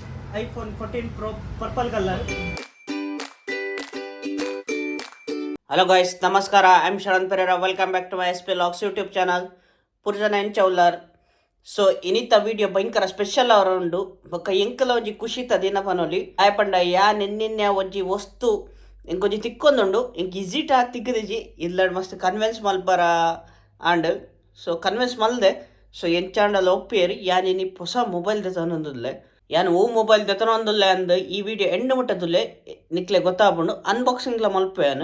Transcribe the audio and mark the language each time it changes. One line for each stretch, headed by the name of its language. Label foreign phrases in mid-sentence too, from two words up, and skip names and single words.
English: iPhone 14 Pro purple color. hello guys ನಮಸ್ಕಾರ. I am Sharan Pereira. welcome back to my SP Logs YouTube channel.
Tulu: ಪುರ್ಜನ ಎಂಚೌಲರ್. ಸೊ ಇನಿತ ವಿಡಿಯೋ ಭಯಂಕರ ಸ್ಪೆಷಲ್ ಅವರುಂಡು ಬೊಕ್ಕ ಎಂಕಲ ಒಂಜಿ ಖುಷಿ ತದಿನ ಪನೊಲಿ ಆಯಪಂಡ ಯಾ ನೆನ್ನಿನ್ಯ ಒಂಜಿ ವಸ್ತು ಎಂಕೊಂಜಿ ತಿಕ್ಕೊಂದುಂಡು ಎಂಕ್ ಇಜಿಟ್ ಆಗಿ ತಿಕ್ಕದಿಜಿ ಇಲ್ಲಡ್ ಮಸ್ತ್ ಕನ್ವಿನ್ಸ್ ಮಲ್ಪರ ಆಂಡ್ ಸೊ ಕನ್ವಿನ್ಸ್ ಮಲ್ದೆ ಸೊ ಎಂಚಾಂಡಲ ಒಪ್ಪೇರಿ ಯಾನ್ ಇನಿ ಹೊಸ ಮೊಬೈಲ್ ದೆತನೊಂದುಲ್ಲೆ ಯಾನ್ ಓ ಮೊಬೈಲ್ ದೆತನೊಂದುಲ್ಲೆ ಅಂದ್ ಈ ವಿಡಿಯೋ ಎಂಡ್ ಮುಟ್ಟದುಲ್ಲೆ ನಿಕ್ಲೆ ಗೊತ್ತಾಪುಂಡು ಅನ್ಬಾಕ್ಸಿಂಗ್ಲ ಮಲ್ಪೆಯಾನ್.